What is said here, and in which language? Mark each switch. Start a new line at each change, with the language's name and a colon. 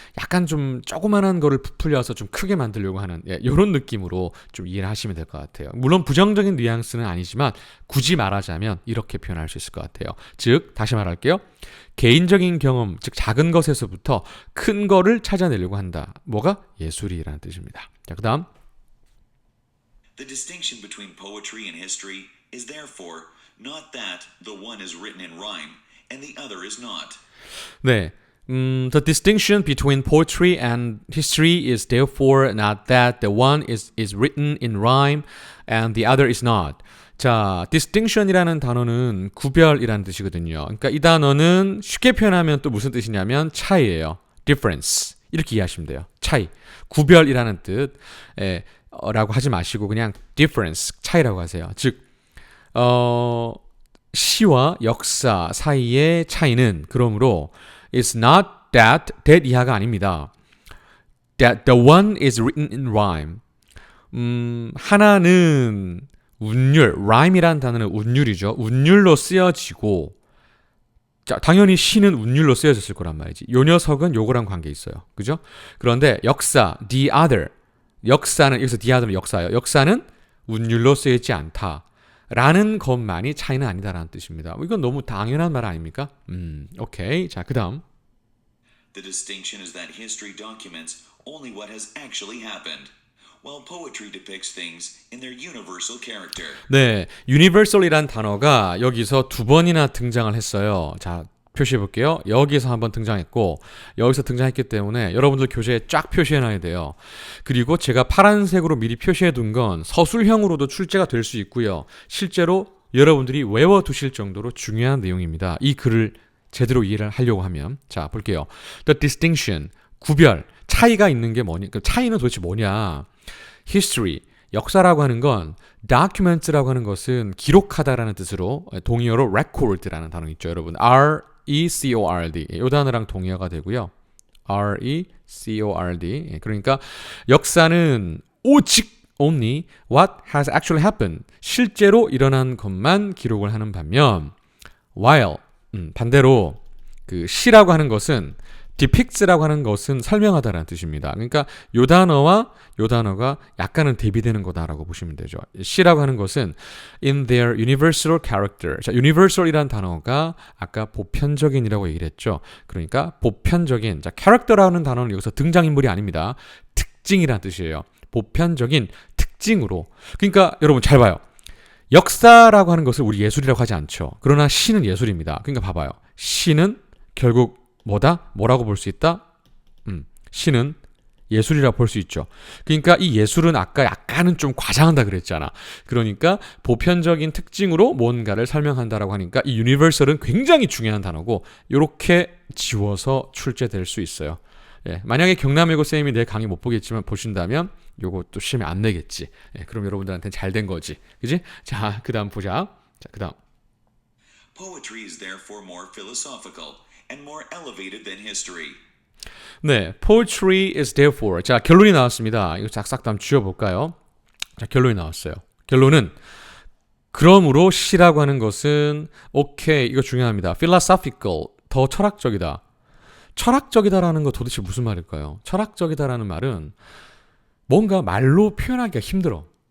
Korean: 약간 좀 조그만한 거를 부풀려서 좀 크게 만들려고 하는 이런 느낌으로 좀 이해를 하시면 될 것 같아요. 물론 부정적인 뉘앙스는 아니지만 굳이 말하자면 이렇게 표현할 수 있을 것 같아요. 즉 다시 말할게요. 개인적인 경험, 즉 작은 것에서부터 큰 거를 찾아내려고 한다. 뭐가? 예술이라는 뜻입니다. 자, 그 다음.
English: The distinction between poetry and history is therefore not that the one is written in rhyme and the other is not.
Korean: 네.
English: The distinction between poetry and history is therefore not that the one is written in rhyme and the other is not.
Korean: 자, distinction이라는 단어는 구별이라는 뜻이거든요. 그러니까 이 단어는 쉽게 표현하면 또 무슨 뜻이냐면 차이예요.
English: difference.
Korean: 이렇게 이해하시면 돼요. 차이. 구별이라는 뜻. 라고 하지 마시고 그냥 difference. 차이라고 하세요. 즉 시와 역사 사이의 차이는 그러므로
English: it's not that
Korean: 이하가 아닙니다.
English: That the one is written in rhyme.
Korean: 하나는 운율, rhyme이라는 단어는 운율이죠. 운율로 쓰여지고 자, 당연히 시는 운율로 쓰여졌을 거란 말이지. 요 녀석은 요거랑 관계 있어요. 그죠? 그런데 역사,
English: the other.
Korean: 역사는 여기서 the other는 역사예요. 역사는 운율로 쓰여있지 않다. 라는 것만이 차이는 아니다라는 뜻입니다. 이건 너무 당연한 말 아닙니까? 오케이. 자, 그 다음.
English: The distinction is that history documents only what has actually happened, while poetry depicts things in their universal character.
Korean: 네, universal이란 단어가 여기서 두 번이나 등장을 했어요. 자, 표시해 볼게요. 여기서 한번 등장했고 여기서 등장했기 때문에 여러분들 교재에 쫙 표시해 놔야 돼요. 그리고 제가 파란색으로 미리 표시해 둔 건 서술형으로도 출제가 될 수 있고요. 실제로 여러분들이 외워두실 정도로 중요한 내용입니다. 이 글을 제대로 이해를 하려고 하면. 자, 볼게요. The distinction, 구별, 차이가 있는 게 뭐냐? 그 차이는 도대체 뭐냐? History, 역사라고 하는 건 documents라고 하는 것은 기록하다라는 뜻으로 동의어로 record라는 단어 있죠, 여러분.
English: R-E-C-O-R-D.
Korean: 이 단어랑 동의어가 되고요.
English: R-E-C-O-R-D.
Korean: 그러니까 역사는 오직
English: only what has actually happened.
Korean: 실제로 일어난 것만 기록을 하는 반면 while 반대로 그 시라고 하는 것은 depicts라고 하는 것은 설명하다라는 뜻입니다. 그러니까 요 단어와 요 단어가 약간은 대비되는 거다라고 보시면 되죠. 시라고 하는 것은
English: in their universal character.
Korean: 자, universal이라는 단어가 아까 보편적인이라고 얘기를 했죠. 그러니까 보편적인. 자, character라는 단어는 여기서 등장인물이 아닙니다. 특징이라는 뜻이에요. 보편적인 특징으로. 그러니까 여러분 잘 봐요. 역사라고 하는 것을 우리 예술이라고 하지 않죠. 그러나 시는 예술입니다. 그러니까 봐봐요. 시는 결국 뭐다? 뭐라고 볼 수 있다? 시는 예술이라고 볼 수 있죠. 그러니까 이 예술은 아까 약간은 좀 과장한다 그랬잖아. 그러니까 보편적인 특징으로 뭔가를 설명한다라고 하니까 이 universal은 굉장히 중요한 단어고 이렇게 지워서 출제될 수 있어요. 예, 만약에 경남외고 쌤이 내 강의 못 보겠지만 보신다면 요거 또 시험에 안 내겠지. 예, 그럼 여러분들한테는 잘 된 거지. 그지? 자, 그 다음 보자. 자, 그 다음.
English: Poetry is therefore more philosophical and more elevated than history.
Korean: 네,
English: poetry is therefore.
Korean: 자, 결론이 나왔습니다. 이거 싹싹 다 지워볼까요? 자, 결론이 나왔어요. 결론은 그러므로 시라고 하는 것은 오케이, 이거 중요합니다. philosophical, 더 철학적이다. 철학적이다라는 거 도대체 무슨 말일까요? 철학적이다라는 말은 뭔가 말로 표현하기가 힘들어.